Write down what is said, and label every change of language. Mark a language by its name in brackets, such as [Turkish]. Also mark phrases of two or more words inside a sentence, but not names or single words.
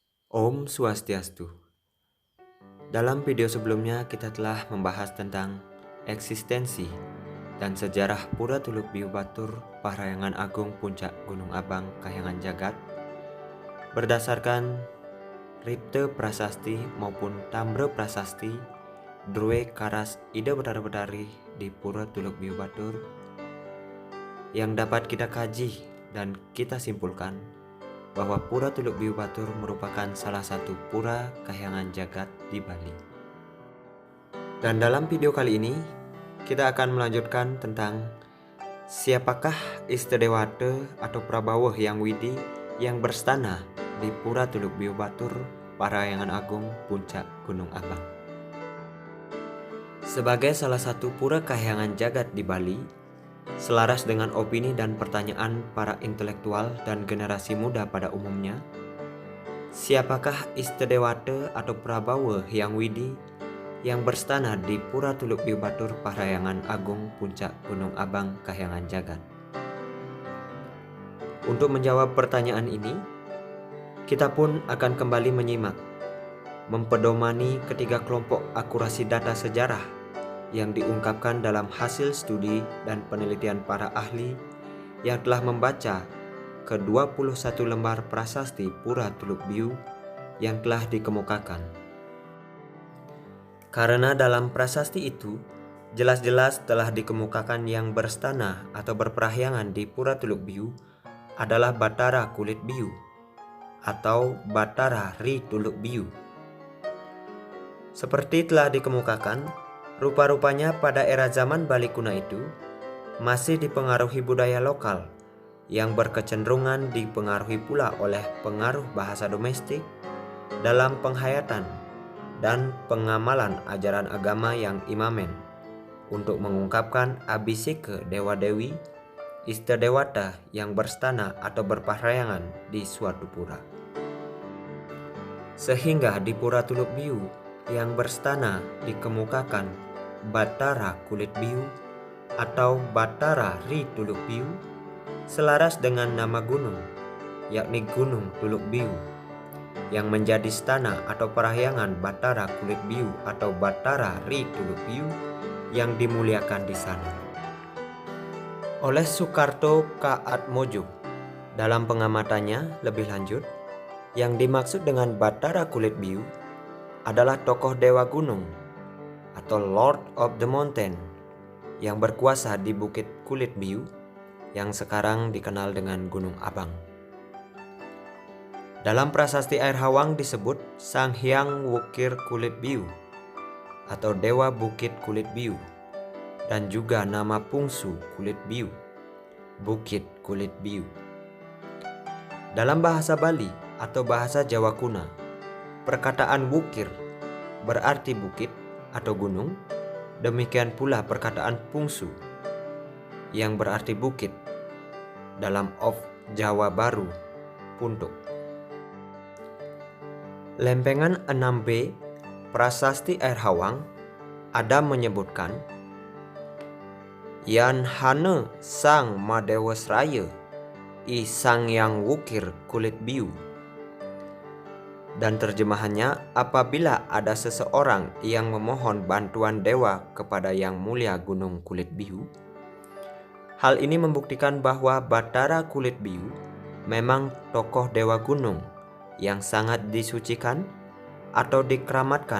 [Indonesian] Om Swastiastu. Dalam video sebelumnya kita telah membahas tentang eksistensi dan sejarah Pura Tuluk Biu Batur Parahyangan Agung Puncak Gunung Abang Kahyangan Jagat berdasarkan Ripte Prasasti maupun Tambre Prasasti Drue Karas Ida Betara-Betari di Pura Tuluk Biu Batur yang dapat kita kaji dan kita simpulkan bahwa Pura Tuluk Biu Batur merupakan salah satu pura kahyangan jagat di Bali. Dan dalam video kali ini kita akan melanjutkan tentang siapakah Istedewata atau Prabawah Yang Widi yang berstana di Pura Tuluk Biu Batur Parahyangan Agung Puncak Gunung Abang. Sebagai salah satu pura kahyangan jagat di Bali, selaras dengan opini dan pertanyaan para intelektual dan generasi muda pada umumnya, siapakah Istedewata atau Prabawah Yang Widi yang berstana di Pura Tuluk Biu Batur Parahyangan Agung Puncak Gunung Abang Kahyangan Jagat? Untuk menjawab pertanyaan ini, kita pun akan kembali menyimak, mempedomani ketiga kelompok akurasi data sejarah yang diungkapkan dalam hasil studi dan penelitian para ahli yang telah membaca ke-21 lembar prasasti Pura Tuluk Biu yang telah dikemukakan. Karena dalam prasasti itu jelas-jelas telah dikemukakan yang berstana atau berperahyangan di Pura Tuluk Biu adalah Batara Kulit Biu atau Batara Ri Tuluk Biu. Seperti telah dikemukakan, rupa-rupanya pada era zaman Bali kuno itu masih dipengaruhi budaya lokal yang berkecenderungan dipengaruhi pula oleh pengaruh bahasa domestik dalam penghayatan dan pengamalan ajaran agama yang imamen untuk mengungkapkan abisike dewa-dewi Istedewata yang berstana atau berparahyangan di suatu pura. Sehingga di Pura Tuluk Biu yang berstana dikemukakan Batara Kulit Biu atau Batara Ri Tuluk Biu selaras dengan nama gunung, yakni Gunung Tuluk Biu, yang menjadi stana atau parahyangan Batara Kulit Biu atau Batara Ri Tuluk Biu yang dimuliakan di sana. Oleh Soekarto K. Atmojo dalam pengamatannya lebih lanjut, yang dimaksud dengan Batara Kulit Biu adalah tokoh dewa gunung atau [English] Lord of the Mountain [Indonesian] yang berkuasa di Bukit Kulit Biu yang sekarang dikenal dengan Gunung Abang. Dalam prasasti Air Hawang disebut Sang Hyang Wukir Kulit Biu atau Dewa Bukit Kulit Biu, dan juga nama Pungsu Kulit Biu, Bukit Kulit Biu. Dalam bahasa Bali atau bahasa Jawa kuno, perkataan wukir berarti bukit atau gunung, demikian pula perkataan pungsu yang berarti bukit dalam of Jawa Baru, puntuk. Lempengan 6b Prasasti Air Hawang ada menyebutkan [Kawi] Yan Hane Sang Madewasraya I Sang Yang Wukir Kulit Biu. [Indonesian] Dan terjemahannya, apabila ada seseorang yang memohon bantuan dewa kepada Yang Mulia Gunung Kulit Biu, hal ini membuktikan bahwa Batara Kulit Biu memang tokoh dewa gunung yang sangat disucikan atau dikeramatkan.